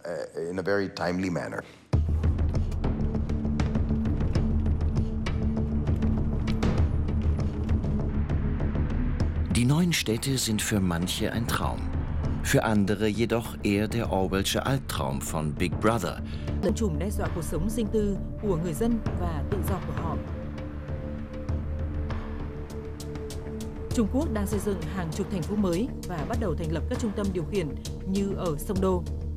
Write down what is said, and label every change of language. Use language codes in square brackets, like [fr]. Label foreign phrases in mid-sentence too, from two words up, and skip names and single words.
[de] Die neuen Städte sind für manche ein Traum, für andere jedoch eher der Orwellsche Albtraum von Big Brother. [vi] Lẫn chùm đe dọa cuộc sống riêng tư của người dân và tự do của họ. Trung Quốc đang xây dựng hàng chục thành phố mới và bắt đầu thành lập các trung tâm điều khiển như ở sông Đô.